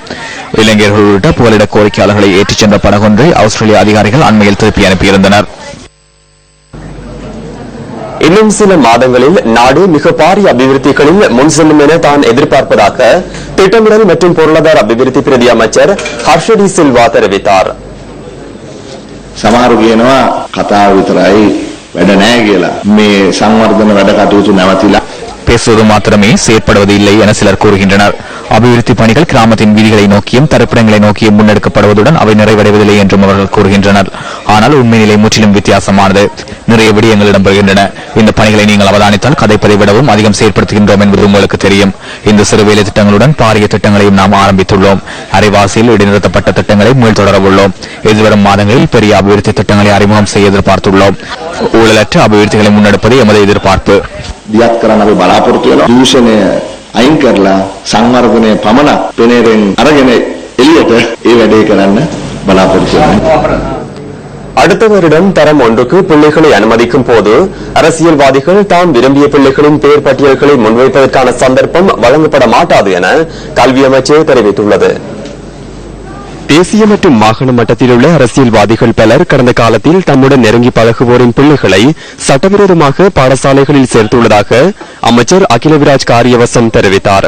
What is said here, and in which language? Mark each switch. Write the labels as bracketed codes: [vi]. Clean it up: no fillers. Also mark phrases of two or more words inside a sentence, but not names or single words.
[ta] இலங்கையர்கள் உள்ளிட்ட புகலிட கோரிக்கையாளர்களை ஏற்றிச் சென்ற படகொன்றை ஆஸ்திரேலிய அதிகாரிகள் அண்மையில் திருப்பி அனுப்பியிருந்தனர். இன்னும் சில மாதங்களில் நாடு மிக பாரிய அபிவிருத்திகளில் முன் செல்லும் என தான் எதிர்பார்ப்பதாக திட்டமிடல் மற்றும் பொருளாதார அபிவிருத்தி பிரதி அமைச்சர் ஹர்ஷடி சில்வா தெரிவித்தார். [si] සමහරු කියනවා කතාව විතරයි වැඩ නැහැ කියලා. මේ සංවර්ධන වැඩ කටයුතු නැවතිලා [ta] பேசுவது மாத்திரமே செயற்படுவது இல்லை என சிலர் கூறுகின்றனர். அபிவிருத்தி பணிகள் கிராமத்தின் வீதிகளை நோக்கியும் தரிப்பிடங்களை நோக்கியும் முன்னெடுக்கப்படுவதுடன் அவை நிறைவடைவதில்லை என்றும் அவர்கள் கூறுகின்றனர். ஆனால் உண்மை நிலை முற்றிலும் வித்தியாசமானது. நிறைய விடயங்கள் இடம்பெறுகின்றன. இந்த பணிகளை நீங்கள் அவதானித்தால் கதைப்பதை விடவும் அதிகம் செயற்படுத்துகின்றோம் என்பது உங்களுக்கு தெரியும். இந்த சிறு வேலை திட்டங்களுடன் பாரிய திட்டங்களையும் நாம் ஆரம்பித்துள்ளோம். அரைவாசியில் இடைநிறுத்தப்பட்ட திட்டங்களை மீள் தொடரவுள்ளோம். எதிர்வரும் மாதங்களில் பெரிய அபிவிருத்தி திட்டங்களை அறிமுகம் செய்ய எதிர்பார்த்துள்ளோம். ஊழலற்ற அபிவிருத்திகளை முன்னெடுப்பது எமது எதிர்பார்ப்பு. [si] දියත් කරන්න අපි බලාපොරොත්තු වෙනවා. දූෂණය අයින් කරලා සංවර්ධනය පමණක් පෙනේරෙන් අරගෙන එළියට ඒ වැඩේ කරන්න බලාපොරොත්තු වෙනවා. [ta] அடுத்த வருடம் தரம் ஒன்றுக்கு பிள்ளைகளை அனுமதிக்கும் போது அரசியல்வாதிகள் தாம் விரும்பிய பிள்ளைகளின் பெயர் பட்டியல்களை முன்வைப்பதற்கான சந்தர்ப்பம் வழங்கப்பட மாட்டாது என கல்வி அமைச்சர் தெரிவித்துள்ளது. தேசிய மற்றும் மாகாண மட்டத்தில் உள்ள அரசியல்வாதிகள் பலர் கடந்த காலத்தில் தம்முடன் நெருங்கி பழகுவோரின் பிள்ளைகளை சட்டவிரோதமாக பாடசாலைகளில் சேர்த்துள்ளதாக அமைச்சர் அகிலவிராஜ் காரியவசம் தெரிவித்தார்.